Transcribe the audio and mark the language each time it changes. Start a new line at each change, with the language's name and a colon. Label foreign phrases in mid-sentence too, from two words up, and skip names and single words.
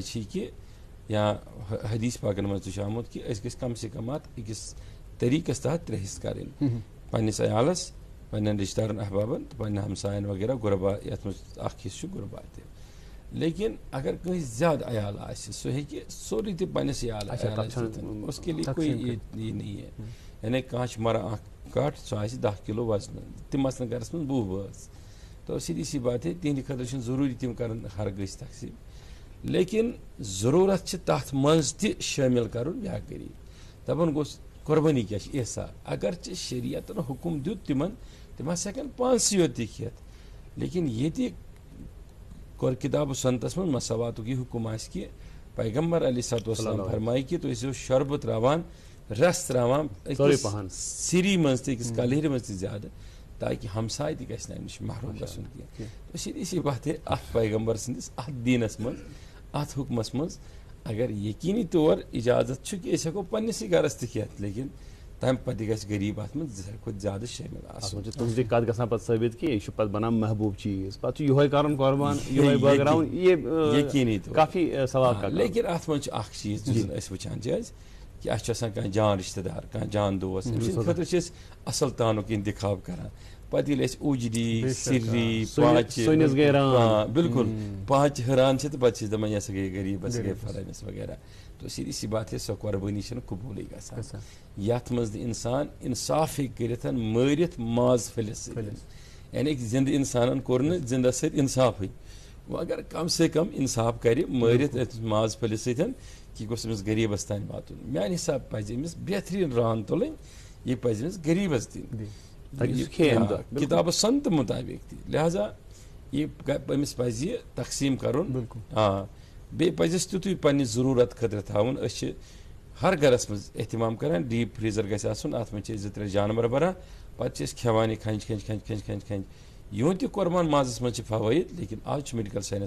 Kashmiri: چھِ کہِ یا حدیث پاکن منٛز تہِ چھُ آمُت کہِ أسۍ گٔژھۍ
Urdu: کم سے کم
Kashmiri: اتھ أکِس طریٖقس تحت 3 حِصہٕ کَرٕنۍ پننِس عیالس پننٮ۪ن رشتہٕ دارن احبابن تہٕ پننٮ۪ن ہمساین وغیرہ غربا یتھ منٛز اکھ حِصہٕ چھُ غربا تہِ لیکن اگر کٲنٛسہِ زیادٕ عیال آسہِ سُہ ہیٚکہِ سورُے تہِ پننِس عیالس
Urdu: اس کے لیے کوئی یہ نہیں ہے
Kashmiri: یعنی کانٛہہ چھُ مران اکھ کٹھ سُہ آسہِ 10 کِلوٗ وزنہٕ تِم آسن گرس منٛز 20 بٲژ
Urdu: تو سیدھی سی بات ہے
Kashmiri: تِہنٛدِ خٲطرٕ چھُنہٕ ضروٗری تِم کرن ہرگٲہۍ تقسیٖم لیکن ضروٗرت چھِ تتھ منٛز تہِ شٲمِل کرُن بیٛاکھ غریٖب دپان گوٚژھ قۄربٲنی کیٛاہ چھِ احسان اگرچہِ شریعتن حُکم دیُت تِمن تِم ہسا ہٮ۪کن پانسٕے یوت تہِ کھٮ۪تھ لیکن ییٚتہِ کوٚر کِتاب و سنتس منٛز مساواتُک یہِ حُکم آسہِ کہِ پیغمبر
Arabic: علیہ الصلوۃ والسلام
Kashmiri: فرمایہِ کہِ تُہۍ ٲسِو شربت تراوان رس تراوان أکِس سِری منٛز تہِ أکِس کلہرِ منٛز تہِ زیادٕ تاکہِ ہمساے تہِ گژھِ نہٕ اَمہِ نِش محروم گژھُن کینٛہہ
Urdu: سیدھی سی بات ہے
Kashmiri: اتھ پیغمبر سٕنٛدِس اتھ دیٖنس منٛز اتھ حُکمس منٛز اگر یقیٖنی طور اجازت چھُ کہِ أسۍ ہٮ۪کو پننسٕے گرس تہِ کھٮ۪تھ لیکن تمہِ پتہٕ تہِ گژھِ غریٖب اتھ منٛز 2 کھۄتہٕ زیادٕ شٲمِل آسُن. تُہنٛز یہِ کتھ گژھان پتہٕ ثٲبت کہِ یہِ چھُ پتہٕ بنان محبوٗب چیٖز پتہٕ چھُ یِہوے کرُن قۄربان یِہوے بٲگراوُن یقیٖنی طور کافی ثواب لیکن اتھ منٛز چھُ اکھ چیٖز یُس أسۍ وٕچھان چھِ أسۍ کہ اَسہِ چھُ آسان کانٛہہ جان رشتہٕ دار کانٛہہ جان دوس أمۍ سٕنٛدِ خٲطرٕ چھِ أسۍ اصل تانُک انتخاب کران پتہٕ ییٚلہِ أسۍ اُجری سِری پاچہِ بالکل پاچہِ ہُران چھِ تہٕ پتہٕ چھِ أسۍ دپان یہِ ہسا گٔے غریٖبس گٔے فلٲنِس وغیرہ
Urdu: تو سیدھی سی بات ہے
Kashmiri: سۄ قۄربٲنی چھنہٕ قبوٗلٕے گژھان یتھ منٛز نہٕ انسان انصاف ہیٚکہِ کٔرِتھ مٲرِتھ ماز پھٔلِس سۭتۍ یعنی کہ زندٕ انسانن کوٚر نہٕ زندس سۭتۍ انصافٕے وۄنۍ اگر
Urdu: کم سے کم
Kashmiri: انصاف کرِ مٲرِتھ ماز پھٔلِس سۭتۍ کہِ گوٚژھ أمِس غریٖبس تانۍ واتُن میانہِ حساب پزِ أمِس بہتریٖن ران تُلٕنۍ یہِ پزِ أمِس غریٖبس دِنۍ کِتاب سنت مُطابق تہِ لہذا یہِ أمِس پزِ یہِ تقسیٖم کرُن بیٚیہِ پزِ اَسہِ تیُتُے پننہِ ضروٗرت خٲطرٕ تھاوُن أسۍ چھِ ہر گرس منٛز احتمام کران
English: deep freezer
Kashmiri: گژھِ آسُن اتھ منٛز چھِ أسۍ 2-3 جانور بران پتہٕ چھِ أسۍ کھٮ۪وان یہِ کھنٛجہِ یِہُنٛد تہِ قۄربان مازس منٛز چھِ فوٲیِد لیکن آز چھُ
English: medical science